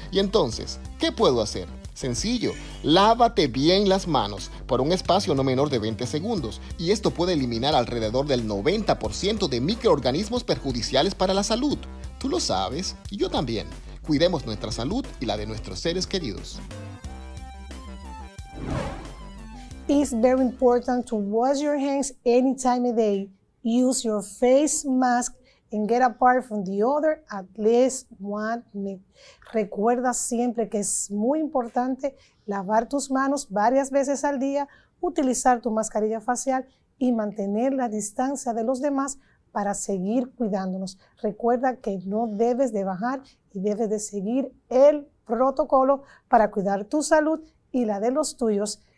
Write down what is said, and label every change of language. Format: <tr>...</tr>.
<es>Y entonces, ¿qué puedo hacer? Sencillo, lávate bien las manos por un espacio no menor de 20 segundos y esto puede eliminar alrededor del 90% de microorganismos perjudiciales para la salud. Tú lo sabes y yo también. Cuidemos nuestra salud y la de nuestros seres queridos.</es> <en>It's very important to wash your hands any time of day. Use your face mask and get apart from the other at least 1 minute.</en> <es>Recuerda siempre que es muy importante lavar tus manos varias veces al día, utilizar tu mascarilla facial y mantener la distancia de los demás para seguir cuidándonos. Recuerda que no debes de bajar y debes de seguir el protocolo para cuidar tu salud y la de los tuyos.</es>